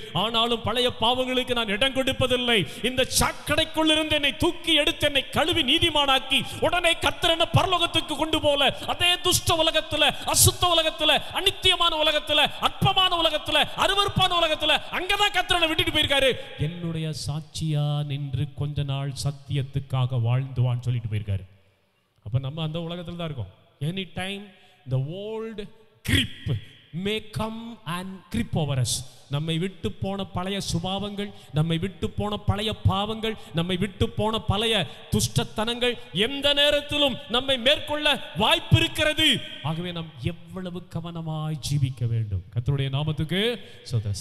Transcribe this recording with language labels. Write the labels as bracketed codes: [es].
[ta] ஆனாலும் பழைய பாவங்களுக்கு நான் இடம் கொடுப்பதில்லை. இந்த சாக்கடைக்குள் இருந்து என்னை தூக்கி எடுத்து என்னை கழுவி நீதிமானாக்கி உடனே கத்தர் என்ன பரலோகத்துக்கு கொண்டு போல, அதே துஷ்ட உலகத்துல, அசுத்த உலகத்துல, அநித்தியமான உலகத்துல, அற்பமான உலகத்துல, அருவருப்பான உலகத்துல அங்கதான் கத்தரை விட்டுட்டு போயிருக்காரு. என்னுடைய சாட்சியா நின்று கொஞ்ச நாள் சத்தியத்துக்காக வாழ்ந்துவான்னு சொல்லிட்டு போயிருக்காரு. அப்ப நம்ம அந்த உலகத்துல தான் இருக்கோம். [en] Any time the old grip may come and grip over us. [ta] நம்மை விட்டு போன பழைய சுபாவங்கள், நம்மை விட்டு போன பழைய பாவங்கள், நம்மை விட்டு போன பழைய துஷ்டத்தனங்கள் எந்த நேரத்திலும் நம்மை மேற்கொள்ள வாய்ப்பு இருக்கிறது. ஆகவே நாம் எவ்வளவு கவனமாய் ஜீவிக்க வேண்டும். கர்த்தருடைய நாமத்துக்கு ஸ்தோத்திரம்.